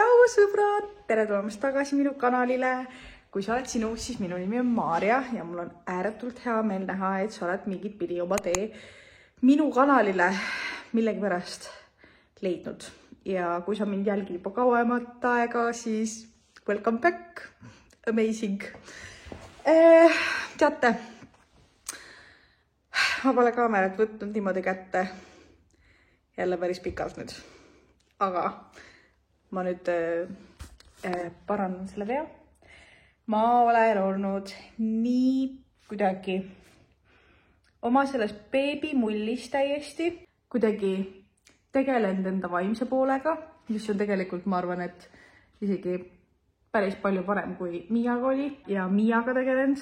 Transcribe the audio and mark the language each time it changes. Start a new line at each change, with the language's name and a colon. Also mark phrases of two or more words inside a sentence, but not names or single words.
Estonian: sõbrad, tere tulemast tagasi minu kanalile. Kui sa oled sinu, siis minu nimi on Maarja ja mul on ääretult hea meel näha, et sa oled mingit pidi oma tee minu kanalile millegipärast leidnud. Ja kui sa mind jälgid juba kauemat aega, siis
English: welcome back. Amazing.
Estonian: Teate, ma pole kaamerat võtnud niimoodi kätte jälle päris pikalt nüüd. Aga ma nüüd parandan selle vea. Ma olen olnud nii kuidagi oma selles beebimullis täiesti kuidagi tegelenud enda vaimse poolega, mis on tegelikult, ma arvan, et isegi päris palju parem kui Miaga oli ja Miaga tegelenud.